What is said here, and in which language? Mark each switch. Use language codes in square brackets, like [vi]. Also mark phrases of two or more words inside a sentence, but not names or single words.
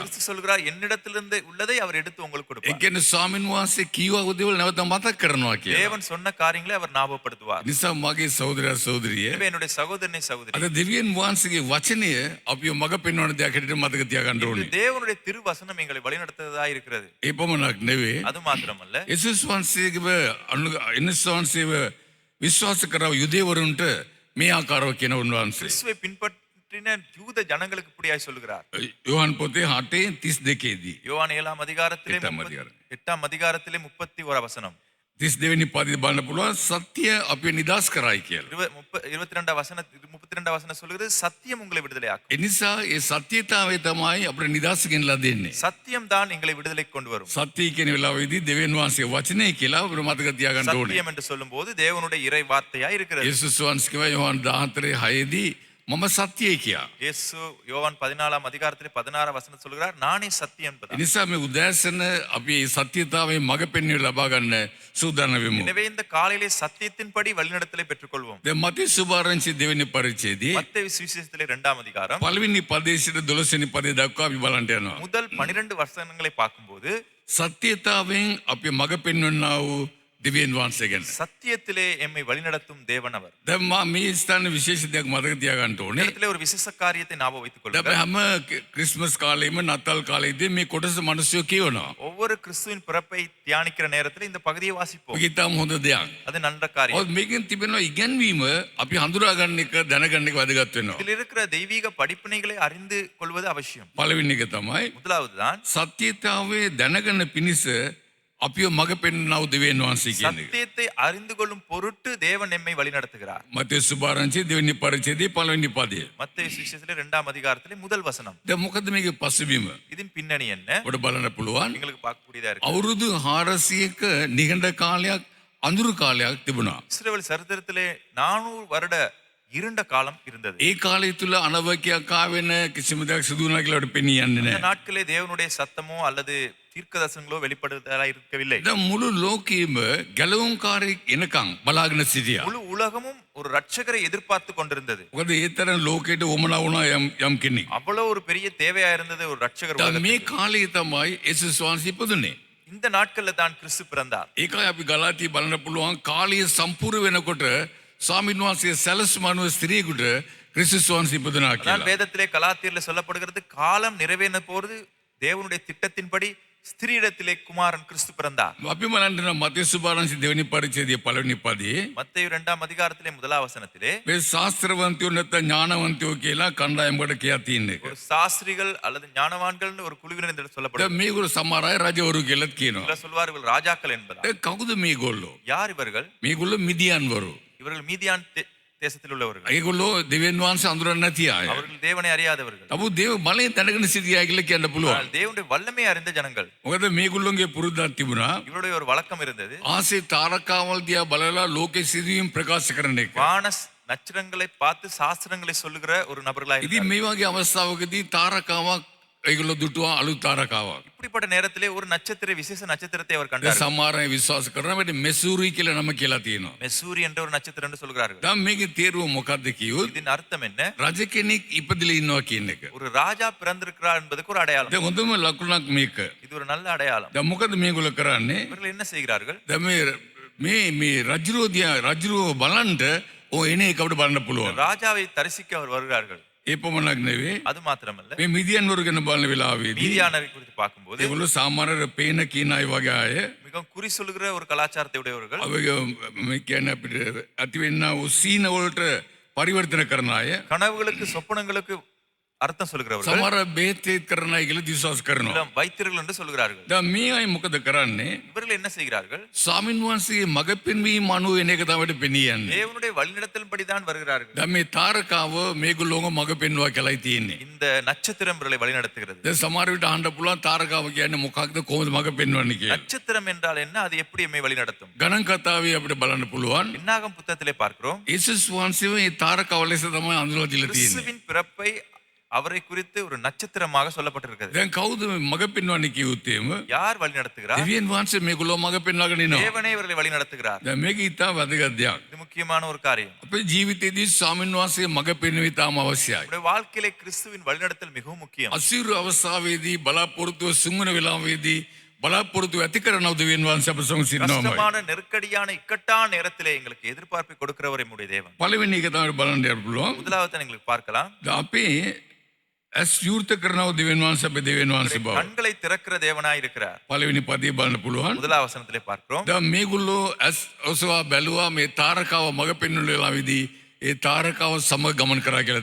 [ta] கிறிஸ்து சொல்கிறார் என்னிடத்திலிருந்து உள்ளதை அவர் எடுத்து உங்களுக்கு [si] ඒ [ta] கொடுப்பார். [si] කියන්නේ ස්වාමීන් වහන්සේ කීවා දේවල් නැවත මතක් කරනවා කියලා. [ta] தேவன் சொன்ன காரியங்களை அவர் ஞாபகப்படுத்துவார். [si] නිසා මගේ සහෝදරයා සහෝදරිය [ta] எனவே என்னுடைய சகோதரனே சகோதரி, [si] අද දෙවියන් වහන්සේගේ වචනය අපිව මඟ පෙන්වන දෙයක් හැටියට මතක තියාගන්න [ta] இது [si] ඕනේ. [ta] தேவனுடைய திருவசனம் எங்களை வழிநடத்துவதா இருக்கிறது. [si] ඒ පමණක් නෙවෙයි. [ta] அது மாத்திரமல்ல, [si] යේසුස් වහන්සේගේ යේසුස් වහන්සේව විශ්වාස කරව යුදෙවරුන්ට මේ ආකාරව කියන උන්වහන්සේ. [ta] கிறிஸ்துவை பின்பற்றின யூத ஜனங்களுக்கு இப்படியாய் சொல்லுகிறார். [si] යෝහන් පොතේ 8:32 දී. [ta] யோவான் 7ஆம் அதிகாரத்திலே எட்டாம் அதிகாரம். 8ஆம் அதிகாரத்திலே 31 வசனம். [si] 32 වෙනි පදේ බලන්න පුළුවන් සත්‍ය අපිව නිදාස් කරයි කියලා. [ta] 22 வசனம் 32 வசனம் சொல்லுகிறது சத்தியம் உங்களை விடுதலையாக்கும். [si] ඒ නිසා ඒ සත්‍යතාවය තමයි අපිට නිදාස් ගෙනලා දෙන්නේ. [ta] சத்தியம் தான் எங்களை விடுதலை கொண்டு வரும். [si] සත්‍ය කියන වෙලාවෙදී දෙවියන් වහන්සේ වචනේ කියලා අපිට මතක තියාගන්න ඕනේ. [ta] சத்தியம் என்று சொல்லும்போது தேவனுடைய இறை வார்த்தையா இருக்கிறது. [si] යේසුස් වහන්සේ කිව්වා යෝහන් 14:6 දී මම සත්‍යය කියා. [ta] இயேசு யோவான் 14 அதிகாரத்திலே 16 வசனம் சொல்கிறார், நானே சத்தியம் என்பதால். [si] එනිසා මේ උදෑසන අපි සත්‍යතාවේ මඟ පෙන්වීම ලබා ගන්න සූදානම් වෙමු. [ta] எனவே இந்த காலையிலே சத்தியத்தின்படி வழிநடத்தலை பெற்றுக்கொள்வோம். [si] දැන් මතී සුභාරංචි දෙවෙනි පරිච්ඡේදයේ [ta] மத்தேயு சுவிசேஷத்திலே 2ஆம் அதிகாரம் [si] පළවෙනි පදයේ සිට 12 වෙනි පදේ දක්වා අපි බලන්න යනවා. [ta] முதல் 12 வசனங்களை பார்க்கும்போது [si] සත්‍යතාවෙන් අපි මඟ පෙන්වන්නා වූ දිව්‍යන් වහන්සේ ගැන. [ta] சத்தியத்திலே எம்மை வழிநடத்தும் தேவன் அவர். [si] දැන් මා මේ ස්ථාන විශේෂ දෙයක් මතක තියාගන්න [ta] இந்த [si] ඕනේ. [ta] இடத்திலே ஒரு விசேஷ காரியத்தை ஞாபகம் வைத்துக் [si] දැන් [ta] கொள்ளுங்கள். [si] හැම ක්‍රිස්මස් කාලෙම නත්තල් කාලෙදී මේ කොටස මිනිස්සු කියනවා. [ta] ஒவ்வொரு கிறிஸ்துவின் பிறப்பை தியானிக்கிற நேரத்தில் இந்த பகுதியை வாசிப்போம். [si] ඒක ඉතාම හොඳ දෙයක්. [ta] அது நல்ல காரியம். [si] ඔත් මේකෙන් තිබෙනවා ඉගැන්වීම අපි හඳුනා ගන්න එක දැනගන්න එක වැදගත් වෙනවා. [ta] இதில் இருக்கிற தெய்வீக படிப்பினைகளை அறிந்து கொள்வது அவசியம். [si] පළවෙනි එක තමයි [ta] முதலாவதுதான் [si] සත්‍යතාවේ දැනගන්න පිණිස අපිව මඟ පෙන්වනව දෙවියන් වහන්සේ කියන එක. [ta] சத்தியத்தை அறிந்து கொள்ளும் பொருட்டு தேவன் எம்மை வழிநடத்துகிறார். [si] මතේ සුභාරංචි දෙවෙනි පරිච්ඡේදයේ පළවෙනි පදය. [ta] மத்தேயு சுவிசேஷத்திலே 2ஆம் அதிகாரத்திலே முதல் வசனம். [si] දැන් මොකද මේකේ පසුබිම? [ta] இதன் பின்னணி என்ன? [si] ඔබට බලන්න පුළුවන්. [ta] எங்களுக்கு பார்க்கக்கூடியதா இருக்கு. [si] අවුරුදු 400ක නිහඬ කාලයක් අඳුරු කාලයක් තිබුණා. [ta] இஸ்ரவேல் சரித்திரத்திலே 400 வருட இருண்ட காலம் இருந்தது. [si] ඒ කාලය තුල අනවකියක් ආවෙන කිසිම දෙයක් සිදු වුණා කියලා අපිට පෙනී යන්නේ [ta] இந்த [si] නැහැ. [ta] நாட்களே தேவனுடைய சத்தமோ அல்லது தீர்க்கதரிசனங்களோ வெளிப்படுத்தலா இருக்கவில்லை. [si] දැන් මුළු ලෝකෙම ගැලවුම්කාරයෙක් එනකන් බලාගෙන සිටියා. [ta] முழு உலகமும் ஒரு ரட்சகரை எதிர்பார்த்து கொண்டிருந்தது. [si] මොකද ඒ තරම් ලෝකෙට උමනා වුණා යම් කෙනෙක්. [ta] அவ்வளவு ஒரு பெரிய தேவையா இருந்தது ஒரு ரட்சகர் [si] දැන් [ta] உலகத்துக்கு. [si] මේ කාලේ තමයි යේසුස් වහන්සේ ඉපදුනේ. [ta] இந்த நாட்கள்ல தான் கிறிஸ்து பிறந்தார். [si] ඒකයි අපි ගලාතිය බලන්න පුළුවන් කාලය සම්පූර්ණ වෙනකොට ස්වාමීන් වහන්සේ සැලසුම අනුව ස්ත්‍රියෙකුට ක්‍රිස්තුස් වහන්සේ ඉපදුනා [ta] அதான் [si] කියලා. [ta] வேதத்திலே கலாத்தியர்ல சொல்லப்படுகிறது, காலம் நிறைவேறின போது தேவனுடைய திட்டத்தின்படி ஸ்திரீயிடத்திலே குமாரன் கிறிஸ்து பிறந்தார். [si] අපි බලන්න මතේ සුභාරංචි දෙවෙනි පරිච්ඡේදයේ පළවෙනි පදයේ [ta] மத்தேயு 2ஆம் அதிகாரத்திலே முதலாம் வசனத்திலே [si] මේ ශාස්ත්‍රවන්තයෝ නැත්නම් ඥානවන්තයෝ කියලා කණ්ඩායමකට කියා තියෙන එක. [ta] ஒரு சாஸ்திரிகள் அல்லது ஞானவான்கள்னு ஒரு குழுவினர் என்று [si] දැන් [ta] சொல்லப்படுகிறது. [si] මේගොල්ලෝ සමහර අය රජවරු කියලාත් කියනවා. [ta] சிலர் சொல்வார்கள் ராஜாக்கள் என்பதா. [si] දැන් කවුද මේගොල්ලෝ? [ta] யார் இவர்கள்? [si] මේගොල්ලෝ මිදියන්වරු. [ta] இவர்கள் மீதியான் தேசத்தில் உள்ளவர்கள். [si] ඒගොල්ලෝ දෙවියන් වහන්සේ අඳුරන්නේ නැති අය. [ta] அவர்கள் தேவனை அறியாதவர்கள். [si] නමුත් දේව බලයෙන් දැනගෙන සිටියා කියලා කියන්න පුළුවන්. [ta] ஆனால் தேவனுடைய வல்லமை அறிந்த ஜனங்கள். [si] මොකද මේගොල්ලෝගේ පුරුද්දක් තිබුණා. [ta] இவருடைய ஒரு வழக்கம் இருந்தது. [si] ආසේ තාරකාවල් දිහා බලලා ලෝකේ සිදුවීම් ප්‍රකාශ කරන එක. [ta] வான நட்சத்திரங்களை பார்த்து சாஸ்திரங்களை சொல்லுகிற ஒரு நபர்களாக [si] ඉතින් [ta] இருந்தார்கள். [si] මේ වගේ අවස්ථාවකදී තාරකාවක් ඒගොල්ලෝ දුටුවා අලුත් තාරකාවක්. [ta] இப்படிப்பட்ட நேரத்திலே ஒரு நட்சத்திர விசேஷ நட்சத்திரத்தை அவர் [si] දැන් [ta] கண்டார். [si] සමහර අය විශ්වාස කරනවා මේක මෙසූරි කියලා නම කියලා තියෙනවා. [ta] மெசூரி என்ற ஒரு நட்சத்திரம் என்று சொல்கிறார்கள். [si] දැන් මේකේ තේරුම මොකක්ද කිව්වොත් [ta] இதன் அர்த்தம் என்ன? [si] රජ කෙනෙක් ඉපදලා ඉන්නවා කියන එක. [ta] ஒரு ராஜா பிறந்திருக்கிறார் என்பதற்கு ஒரு அடையாளம். [si] දැන් හොඳම ලකුණක් මේක. [ta] இது ஒரு நல்ல அடையாளம். [si] දැන් මොකද මේගොල්ලෝ කරන්නේ? [ta] இவர்கள் என்ன செய்கிறார்கள்? [si] දැන් මේ රජුරෝ බලන්න ඕ එන එක අපිට බලන්න පුළුවන්. [ta] ராஜாவை தரிசிக்க அவர் வருகிறார்கள். [si] ඒ පමණක් නෙවෙයි. [ta] அது மாத்திரமல்ல, [si] මේ මිදියන්වරු ගැන බලන වෙලාවේදී [ta] மீதியானரை குறித்து பார்க்கும்போது [si] ඒගොල්ලෝ සාමාන්‍ය පේන කියන අය වගේ අය [ta] மிகவும் குறி சொல்லுகிற ஒரு கலாச்சாரத்தை உடையவர்கள். [si] අපේ මේ කියන්නේ අපිට ඇතිවෙනා වූ සීන වලට පරිවර්තන කරන අය [ta] கனவுகளுக்கு சொப்பனங்களுக்கு அர்த்தம் சொல்லுகிறவர்கள். [si] සමහර බෙහෙත් කරන අය කියලා විශ්වාස කරනවා. [ta] எல்லாம் வைத்தியர்கள் என்று சொல்கிறார்கள். [si] දැන් මේ අය මොකද කරන්නේ? [ta] இவர்கள் என்ன செய்கிறார்கள்? [si] ස්වාමින් වහන්සේගේ මඟ පෙන්වීම අනුව එන එක තමයි පෙනී යන්නේ. [ta] தேவனுடைய வழிநடத்தலின்படி தான் வருகிறார்கள். [si] දැන් මේ තාරකාව මේගොල්ලෝම මඟ පෙන්වුවා කියලායි තියෙන්නේ. [ta] இந்த நட்சத்திரம் இவர்களை வழிநடத்துகிறது. [si] දැන් සමහර විට අහන්න පුළුවන් තාරකාව කියන්නේ මොකක්ද කොහොමද මඟ පෙන්වන්නේ කියලා. [ta] நட்சத்திரம் என்றால் என்ன? அது எப்படி எம்மை வழிநடத்தும்? [si] ගණන් කතාවේ අපිට බලන්න පුළුවන්. [ta] என்னாகும் புத்தகத்திலே பார்க்கிறோம், [si] යේසුස් වහන්සේව මේ තාරකාව ලෙස තමයි අඳුරලා දීලා තියෙන්නේ. [ta] கிறிஸ்துவின் பிறப்பை அவரை குறித்து ஒரு நட்சத்திரமாக சொல்லப்பட்டிருக்கிறது. [si] දැන් කවුද මඟ පෙන්වන්නේ කිව්වොත් [ta] யார் வழி நடத்துகிறார்? [si] දෙවියන් වහන්සේ මේගොල්ලෝ මඟ පෙන්වගෙන ඉනවා. [ta] தேவனே இவர்களை வழி நடத்துகிறார். [si] දැන් මේක ඉතාම වැදගත් දෙයක්. [ta] இது முக்கியமான ஒரு காரியம். [si] අපේ ජීවිතයේදී ස්වාමීන් වහන්සේ මඟ පෙන්වීම ඉතාම අවශ්‍යයි. [ta] நம்முடைய வாழ்க்கையிலே கிறிஸ்துவின் வழிநடத்தல் மிகவும் முக்கியம். [si] අසීරු අවස්ථාවේදී බලාපොරොත්තුව සුමුන වෙලාවේදී බලාපොරොත්තුව ඇති කරනව දෙවියන් වහන්සේ අප සමග සිටිනවාමයි. [ta] கஷ்டமான நெருக்கடியான இக்கட்டான நேரத்திலே எங்களுக்கு எதிர்பார்ப்பை கொடுக்கிறவர் நம்முடைய தேவன். [si] පළවෙනි එක තමයි බලන්න යන්න පුළුවන්. [ta] முதலாவது எங்களுக்கு பார்க்கலாம், [si] දැන් අපේ ඇස් විවෘත කරනව දෙවියන් වහන්සේ අපේ දෙවියන් වහන්සේ බව. [ta] கண்களை திறக்கிற தேவனாய் இருக்கிறார். [si] පළවෙනි පදේ බලන්න පුළුවන්. [ta] முதலாம் வசனத்திலே பார்க்கிறோம், [si] දැන් මේගොල්ලෝ ඇස් ඔසවා බැලුවා මේ තාරකාව මඟ පෙන්වන වෙලාවේදී ඒ තාරකාව සමග ගමන් කරා කියලා